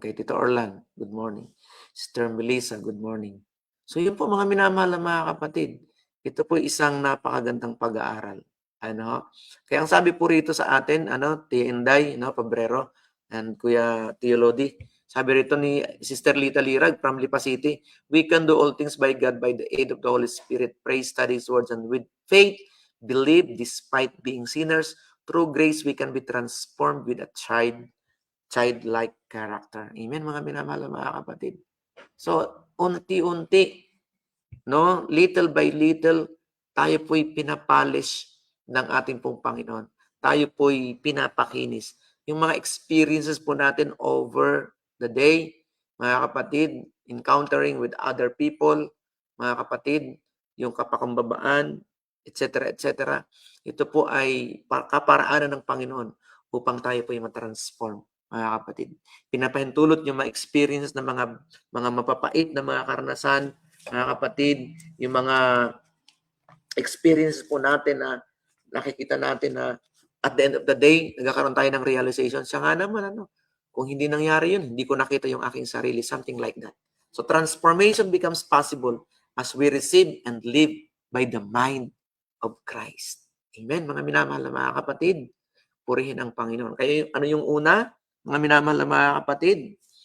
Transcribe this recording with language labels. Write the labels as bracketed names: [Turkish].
[English] Kay Tito Orlan, good morning. Sister Melissa, good morning. [Filipino] So yun po, mga minamahal na mga kapatid, ito po isang napakagandang pag-aaral. Kaya ang sabi po rito sa atin, [English] Tia Inday, Pabrero, and Kuya Tio Lodi, sabi rito ni Sister Lita Lirag from Lipa City, we can do all things by God by the aid of the Holy Spirit, pray, study His words, and with faith, believe despite being sinners. Through grace, we can be transformed with a childlike character. [Filipino] Amen, mga minamahal mga kapatid. So, unti-unti, [English] little by little, [Filipino] tayo po'y pinapolish ng ating pong Panginoon. Tayo po'y pinapakinis. Yung mga experiences po natin over [English] the day, [Filipino] mga kapatid, [English] encountering with other people, mga kapatid, yung kapakumbabaan, etc., etc. [Filipino] Ito po ay kaparaanan ng Panginoon upang tayo po ay matransform, mga kapatid. Pinapahintulot yung ma-experience ng mga mapapait na mga karanasan, mga kapatid, yung mga experience po natin na nakikita natin na [English] at the end of the day, [Filipino] nagkakaroon tayo ng realization, siya nga naman, kung hindi nangyari yun, hindi ko nakita yung aking sarili, [English] something like that. So transformation becomes possible as we receive and live by the mind of Christ. [Filipino] Amen, mga minamahal na mga kapatid, purihin ang Panginoon. Kaya ano yung una, mga minamahal na mga kapatid?